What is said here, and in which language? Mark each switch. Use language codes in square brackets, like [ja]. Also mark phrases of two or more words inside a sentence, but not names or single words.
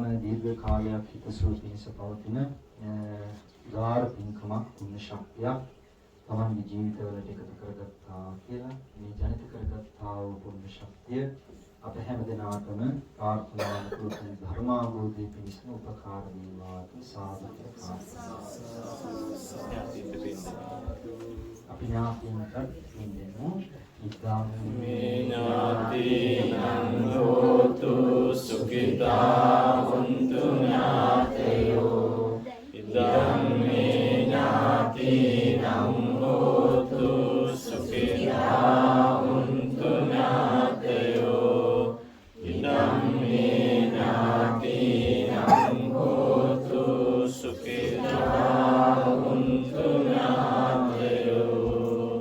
[si] දීර්ඝ කාලයක් හිතසුව පිණිස පවතින උදාර පින්කමක් පුණ්‍ය ශක්තියක් තමන්ගේ ජීවිතවලට එකතු කරගත්තා කියලා මේ ජනිත කරගත්තා වූ පුණ්‍ය ශක්තිය අප හැම දිනාටම ප්‍රාර්ථනා කරන ධර්මාභෝධය පිණිස උපකාර වේවා සාදු අපි ඥාතින්ට දෙන්නු ඉදම් [pi] මේ ඥාතිනං හෝතු සුඛිතා හොන්තු ඥාතයෝ ඉදම් මේ ඥාතිනං හෝතු සුඛිතා හොන්තු ඥාතයෝ ඉදම් මේ ඥාතිනං හෝතු සුඛිතා හොන්තු ඥාතයෝ